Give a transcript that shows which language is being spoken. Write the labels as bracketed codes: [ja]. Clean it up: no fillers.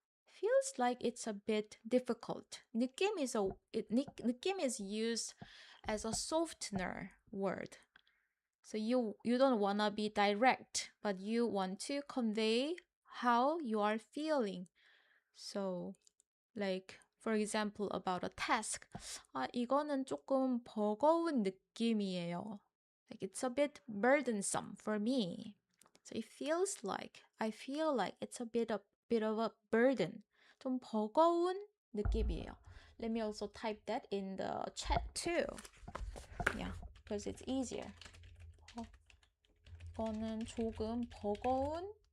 [en] Feels like it's a bit difficult. 느낌 is used as a softener word. So you don't want to be direct, but you want to convey how you are feeling. So like for example about a task. [ko] 이거는 조금 버거운 느낌이에요. [en] Like it's a bit burdensome for me. So I feel like it's a bit of a burden. [ko] 좀 버거운 느낌이에요. [en] Let me also type that in the chat too. Yeah, because it's easier. 이거는 조금 버거운